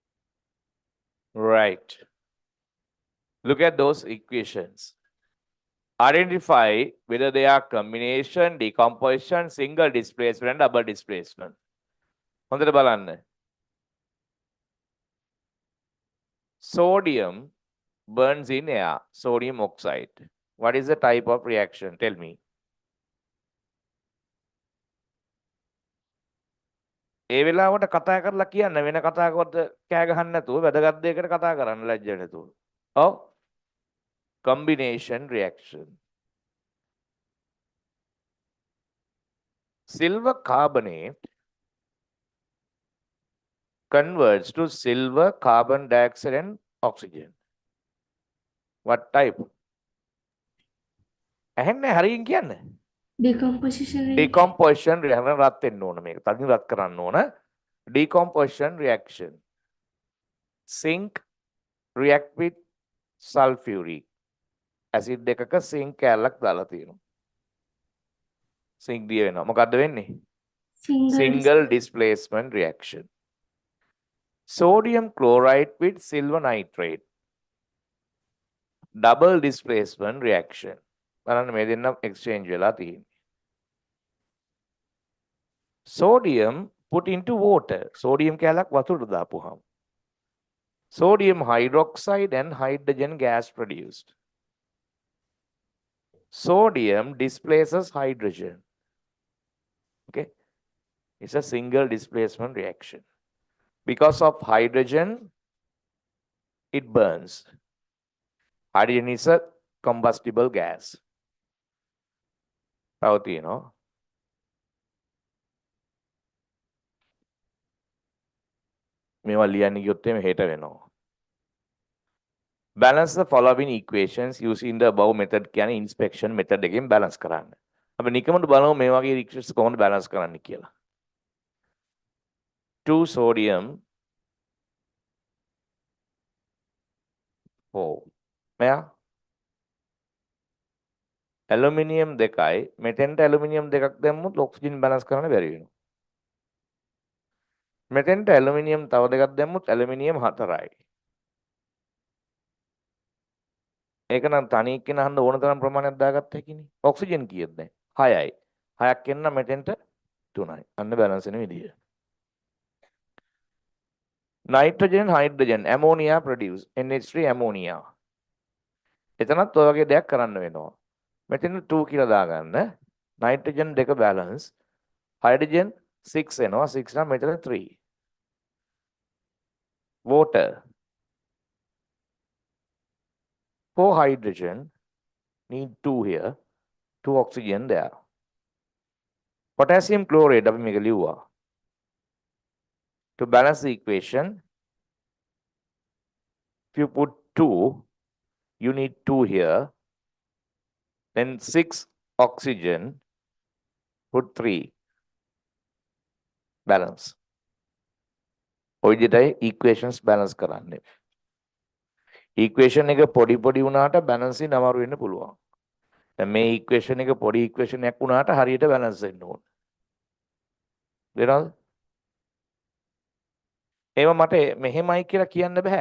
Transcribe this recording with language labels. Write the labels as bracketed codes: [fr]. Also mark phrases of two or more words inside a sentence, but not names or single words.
[en] Right. Look at those equations. Identify whether they are combination, decomposition, single displacement, and double displacement. [si] හොඳට බලන්න. [en] Sodium burns in air, sodium oxide. What is the type of reaction? Tell me. [si] ඒ වෙලාවට කතා කරලා කියන්න වෙන කතාවකට කෑ ගහන්න නැතුව වැදගත් දෙයකට කතා කරන්න ලැජ්ජ නැතුව. ඔව්. [en] Combination reaction. Silver carbonate converts to silver, carbon dioxide, and oxygen. What type? [si] ඇහෙන්නේ හරියින් කියන්න. [en] Decomposition. Decomposition reaction [si] රත් වෙන්න ඕන මේක. තදින් රත් කරන්න ඕන. [en] Decomposition reaction. Zinc react with sulfuric acid [si] එකක zinc කැලක් දාලා තියෙනවා. zinc දිය වෙනවා. මොකද්ද වෙන්නේ? [en] Single displacement reaction. Sodium chloride with silver nitrate. Double displacement reaction. [si] බලන්න මේ දෙන්න exchange වෙලා තියෙන්නේ. [en] Sodium put into water. [si] Sodium කැලක් වතුරට දාපුවාම. [en] Sodium hydroxide and hydrogen gas produced. Sodium displaces hydrogen. Okay. It's a single displacement reaction. Because of hydrogen, it burns. Hydrogen is a combustible gas. [si] පවතිනවා. මේවා ලියන්න ගියොත් එමේ හෙට වෙනවා. [en] Balance the following equations using the above method [si] කියන්නේ inspection method එකෙන් balance කරන්න. අපි නිකමට බලමු මේ වගේ equations කොහොමද balance කරන්න කියලා. 2 sodium 4 මෙයා aluminium දෙකයි මෙතෙන්ට aluminium දෙකක් දැම්මොත් oxygen balance කරන්න බැරි වෙනවා. මෙතෙන්ට aluminium තව දෙකක් දැම්මොත් aluminium 4යි. ඒක නම් තනි එක්කෙන අහන්න ඕන තරම් ප්‍රමාණයක් දාගත්ත හැකිනේ. ඔක්සිජන් කීයද දැන්? 6යි. 6ක් එන්න මෙතෙන්ට 3යි. අන්න බැලන්ස් වෙන විදිය. [en] Nitrogen, hydrogen, ammonia produce NH3 ammonia. [si] එතනත් ඔය වගේ දෙයක් කරන්න වෙනවා. මෙතෙන් 2 කියලා දාගන්න. nitrogen දෙක balance. hydrogen 6 එනවා. 6 නම් මෙතන 3. [en] water. 4 hydrogen, need 2 here, 2 oxygen there. Potassium chloride, [si] අපි මේක ලිව්වා. [en] To balance the equation, if you put 2, you need 2 here, then 6 oxygen, put 3. Balance. [si] ඔය විදිහටයි equations balance කරන්නේ. equation එක පොඩි පොඩි වුණාට balancing අමාරු වෙන්න පුළුවන්. දැන් මේ equation එක පොඩි equation එකක් වුණාට හරියට balance වෙන්න ඕන. දෙනවද? ඒව මට මෙහෙමයි කියලා කියන්න බෑ.